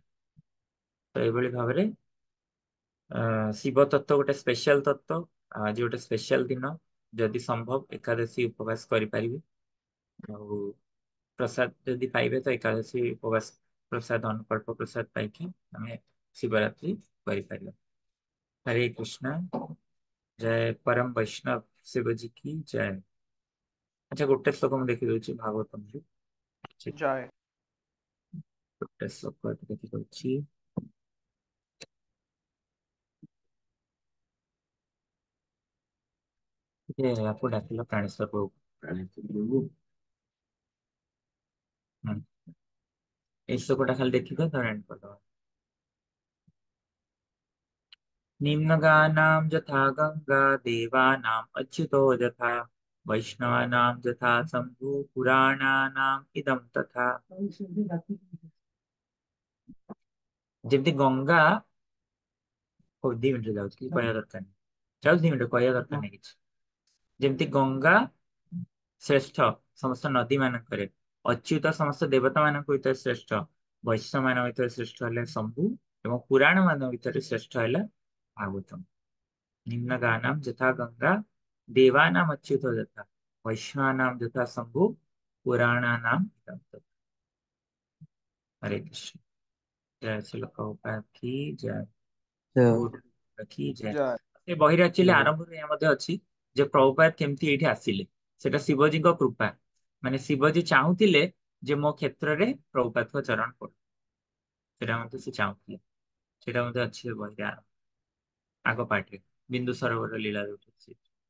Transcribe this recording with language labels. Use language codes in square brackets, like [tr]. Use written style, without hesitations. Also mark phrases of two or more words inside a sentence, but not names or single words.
[or] ତ ଏଇଭଳି ଭାବରେ ଶିବ ତତ୍ତ୍ୱ ଗୋଟେ ସ୍ପେଶାଲ ତତ୍ତ୍ୱ। ଆଜି ଗୋଟେ ସ୍ପେଶାଲ ଦିନ, ଯଦି ସମ୍ଭବ ଏକାଦଶୀ ଉପବାସ କରିପାରିବେ। ଆଉ ପ୍ରସାଦ ଯଦି ପାଇବେ ତ ଏକାଦଶୀ ଉପବାସ ପ୍ରସାଦ, ଅନୁକଳ୍ପ ପ୍ରସାଦ ପାଇକି ଆମେ ଶିବରାତ୍ରି କରିପାରିବା। [hi] हरे कृष्णा। जय परम वैष्णव शिव जी की जय। [or] अच्छा ଗୋଟେ ଶ୍ଲୋକ ମୁଁ ଦେଖିଦଉଛି ଭାଗବତମରୁ। ଜୟ। ଗୋଟେ ଶ୍ଲୋକ ଦେଖିଦଉଛି। ଟିକେ ଆକୁ ଡାକିଲ ପ୍ରାଣେଶ୍ୱର ପ୍ରଭୁ। ପ୍ରାଣେଶ୍ୱର ପ୍ରଭୁ। ହୁଁ, ଏଇ ଶ୍ଲୋକଟା ଖାଲି ଦେଖିଦିଅ, ତାପରେ ଏଣ୍ଡ କରିଦବା। [sa] निम्नगानां यथा गंगा देवानाम् अच्युतो यथा वैष्णवानां यथा शम्भु पुराणानाम् इदं तथा। [or] ଯେମିତି ଗଙ୍ଗା, ହଉ 2 ମିନିଟ ଯାଉଛି, କିଛି କହିବା ଦରକାର ନାହିଁ, ଯାଉଛି 2 ମିନିଟ କହିବା ଦରକାର ନାହିଁ କିଛି। ଯେମିତି ଗଙ୍ଗା ଶ୍ରେଷ୍ଠ ସମସ୍ତ ନଦୀ ମାନଙ୍କରେ, ଅଚ୍ୟୁତ ସମସ୍ତ ଦେବତା ମାନଙ୍କ ଭିତରେ ଶ୍ରେଷ୍ଠ, ବୈଷ୍ଣବ ମାନଙ୍କ ଭିତରେ ଶ୍ରେଷ୍ଠ ହେଲେ ଶମ୍ଭୁ, ଏବଂ ପୁରାଣ ମାନଙ୍କ ଭିତରେ ଶ୍ରେଷ୍ଠ ହେଲା ଭାଗବତମ। [sa] निम्न गानाम यथा गङ्गा देवानाम अच्युत यथा वैष्णवानाम यथा शम्भु पुराणानाम इदं तत्। [or] ହରେ କୃଷ୍ଣ। ଜୟ ଶ୍ରୀ ପ୍ରଭୁପାଦ [hi] की जय। [or] କୋଉଠି ରଖି ଯାଏ। ଜୟ। ସେ ବହିରେ ଆକ୍ଚୁଆଲି ଜୟ। ଆରମ୍ଭରୁ ଏହା ମଧ୍ୟ ଅଛି ଯେ ପ୍ରଭୁପାଦ କେମିତି ଏଇଠି ଆସିଲେ। ସେଟା ଶିବଜୀଙ୍କ କୃପା, ମାନେ ଶିବଜୀ ଚାହୁଁଥିଲେ ଯେ ମୋ କ୍ଷେତ୍ରରେ ପ୍ରଭୁପାଦଙ୍କ ଚରଣ ପଡୁ, ସେଟା ମଧ୍ୟ ସେ ଚାହୁଁଥିଲେ। ସେଟା ମଧ୍ୟ ଅଛି ଏ ବହିରେ ଆଗ ପାର୍ଟରେ, ବିନ୍ଦୁ ସରୋବର ଲୀଳା ଯୋଉଠି ଅଛି।